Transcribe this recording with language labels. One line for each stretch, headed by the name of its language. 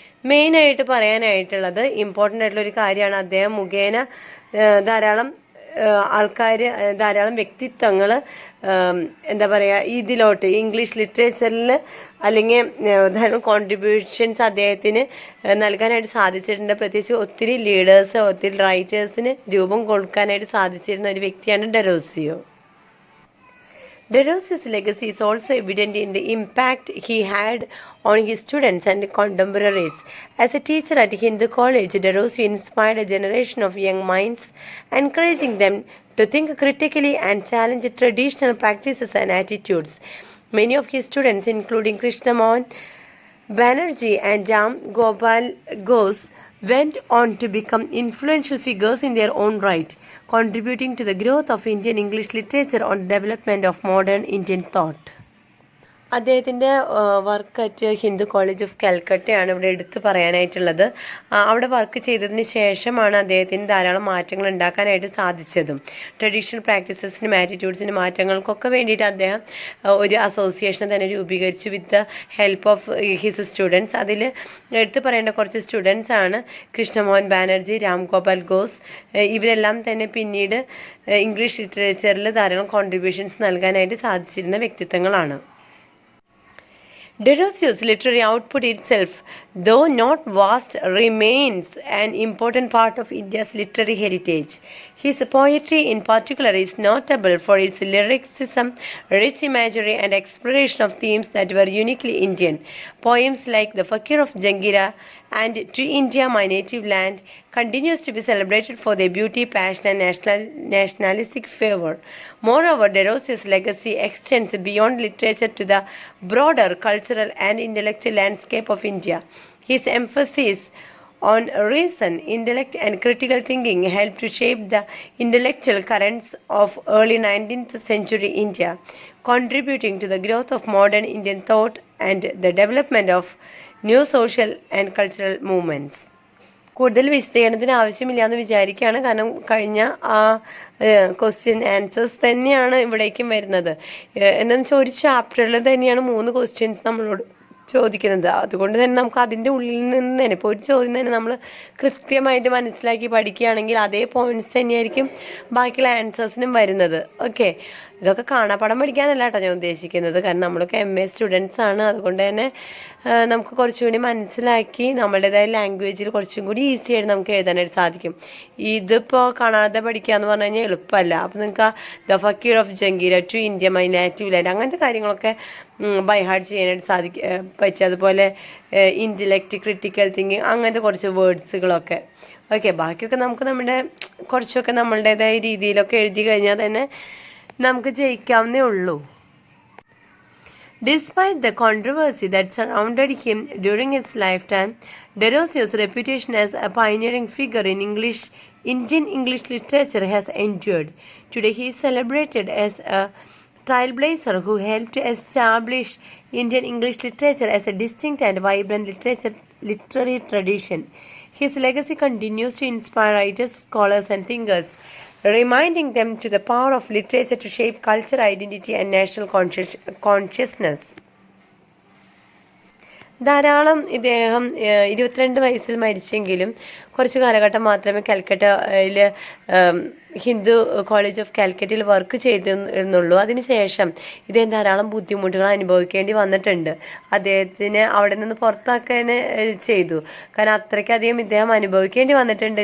Malayalam: മെയിനായിട്ട് പറയാനായിട്ടുള്ളത് ഇമ്പോർട്ടൻ്റ് ആയിട്ടുള്ളൊരു കാര്യമാണ്, അദ്ദേഹം മുഖേന ധാരാളം ആൾക്കാർ, ധാരാളം വ്യക്തിത്വങ്ങൾ എന്താ പറയുക ഇതിലോട്ട് ഇംഗ്ലീഷ് ലിറ്ററേച്ചറിൽ അല്ലെങ്കിൽ ധാരാളം കോൺട്രിബ്യൂഷൻസ് അദ്ദേഹത്തിന് നൽകാനായിട്ട് സാധിച്ചിട്ടുണ്ട്. പ്രത്യേകിച്ച് ഒത്തിരി ലീഡേഴ്സ്, ഒത്തിരി റൈറ്റേഴ്സിന് രൂപം കൊടുക്കാനായിട്ട് സാധിച്ചിരുന്ന ഒരു വ്യക്തിയാണ് Derozio.
English: Derosio's legacy is also evident in the impact he had on his students and contemporaries. As a teacher at Hindu College, Derosio inspired a generation of young minds, encouraging them to think critically and challenge traditional practices and attitudes. Many of his students, including Krishna Mohan Banerjee and Ram Gopal Ghose, went on to become influential figures in their own right, contributing to the growth of Indian English literature and development of modern Indian thought.
Malayalam: അദ്ദേഹത്തിൻ്റെ work at Hindu college of കാൽക്കട്ടയാണ് ഇവിടെ എടുത്തു പറയാനായിട്ടുള്ളത്. അവിടെ work ചെയ്തതിന് ശേഷമാണ് അദ്ദേഹത്തിന് ധാരാളം മാറ്റങ്ങൾ ഉണ്ടാക്കാനായിട്ട് സാധിച്ചതും. ട്രഡീഷണൽ പ്രാക്ടീസസിനും ആറ്റിറ്റ്യൂഡ്സിനും മാറ്റങ്ങൾക്കൊക്കെ വേണ്ടിയിട്ട് അദ്ദേഹം ഒരു അസോസിയേഷൻ തന്നെ രൂപീകരിച്ചു
English: With the help of his students.
Malayalam: അതിൽ എടുത്തു പറയേണ്ട കുറച്ച് സ്റ്റുഡൻസ് ആണ് കൃഷ്ണമോഹൻ ബാനർജി, രാം ഗോപാൽ ഘോസ്. ഇവരെല്ലാം തന്നെ പിന്നീട് ഇംഗ്ലീഷ് ലിറ്ററേച്ചറിൽ ധാരാളം കോൺട്രിബ്യൂഷൻസ് നൽകാനായിട്ട് സാധിച്ചിരുന്ന വ്യക്തിത്വങ്ങളാണ്.
English: Derosio's literary output itself, though not vast, remains an important part of India's literary heritage. His poetry in particular is notable for its lyricism, rich imagery, and exploration of themes that were uniquely Indian. Poems like The Fakir of Jangira and To India, My Native Land continues to be celebrated for their beauty, passion, and nationalistic fervor. Moreover, Derosio's legacy extends beyond literature to the broader cultural and intellectual landscape of India. His emphasis on reason, intellect, and critical thinking helped to shape the intellectual currents of early 19th century India, contributing to the growth of modern Indian thought and the development of new social and cultural movements.
Malayalam: കൂടുതൽ വിശദീകരണത്തിന് ആവശ്യമില്ല എന്ന് വിചാരിക്കുകയാണ്. കാരണം കഴിഞ്ഞ ആ question answers തന്നെയാണ് ഇവിടേക്കും വരുന്നത്. എന്താണെന്ന് വെച്ചാൽ ഒരു ചാപ്റ്ററിൽ തന്നെയാണ് 3 ക്വസ്റ്റ്യൻസ് നമ്മളോട് ചോദിക്കുന്നത്. അതുകൊണ്ട് തന്നെ നമുക്ക് അതിൻ്റെ ഉള്ളിൽ നിന്ന് തന്നെ ഇപ്പോൾ ഒരു ചോദ്യം തന്നെ നമ്മൾ കൃത്യമായിട്ട് മനസ്സിലാക്കി പഠിക്കുകയാണെങ്കിൽ അതേ പോയിന്റ്സ് തന്നെയായിരിക്കും ബാക്കിയുള്ള ആൻസേഴ്സിനും വരുന്നത്. ഓക്കെ, ഇതൊക്കെ കാണാപ്പാഠം പഠിക്കാനല്ല കേട്ടോ ഞാൻ ഉദ്ദേശിക്കുന്നത്. കാരണം നമ്മളൊക്കെ MA സ്റ്റുഡൻസ് ആണ്. അതുകൊണ്ട് തന്നെ നമുക്ക് കുറച്ചുകൂടി മനസ്സിലാക്കി നമ്മുടേതായ ലാംഗ്വേജിൽ കുറച്ചും കൂടി ഈസി ആയിട്ട് നമുക്ക് എഴുതാനായിട്ട് സാധിക്കും. ഇതിപ്പോൾ കാണാതെ പഠിക്കുക എന്ന് പറഞ്ഞു കഴിഞ്ഞാൽ എളുപ്പമല്ല. അപ്പോൾ നിങ്ങൾക്ക് the Fakkir of ജംഗീര, to India, my native land അങ്ങനത്തെ കാര്യങ്ങളൊക്കെ ബൈ ഹാർട്ട് ചെയ്യാനായിട്ട് പറ്റും. അതുപോലെ ഇൻ്റലക്റ്റ്, ക്രിട്ടിക്കൽ തിങ്കിങ് അങ്ങനത്തെ കുറച്ച് വേർഡ്സുകളൊക്കെ. ഓക്കെ, ബാക്കിയൊക്കെ നമുക്ക് കുറച്ചൊക്കെ നമ്മളുടേതായ രീതിയിലൊക്കെ എഴുതി കഴിഞ്ഞാൽ തന്നെ നമുക്ക് ജയിക്കാവുന്നേ ഉള്ളൂ.
English: Despite the controversy that surrounded him during his lifetime, Derosio's reputation as a pioneering figure in Indian English literature has endured. Today he is celebrated as a trailblazer who helped to establish Indian English literature as a distinct and vibrant literary tradition. His legacy continues to inspire writers, scholars, and thinkers, reminding them to the power of literature to shape culture, identity, and national consciousness.
Malayalam: ധാരാളം ഇദ്ദേഹം 22 വയസ്സിൽ മരിച്ചെങ്കിലും കുറച്ച് കാലഘട്ടം മാത്രമേ കൽക്കട്ടയിൽ Hindu college of കാൽക്കറ്റയിൽ work ചെയ്തിരുന്നുള്ളൂ. അതിനുശേഷം ഇദ്ദേഹം ധാരാളം ബുദ്ധിമുട്ടുകൾ അനുഭവിക്കേണ്ടി വന്നിട്ടുണ്ട്. അദ്ദേഹത്തിന് അവിടെ നിന്ന് പുറത്താക്കാൻ ചെയ്തു. കാരണം അത്രയ്ക്കധികം ഇദ്ദേഹം അനുഭവിക്കേണ്ടി വന്നിട്ടുണ്ട്.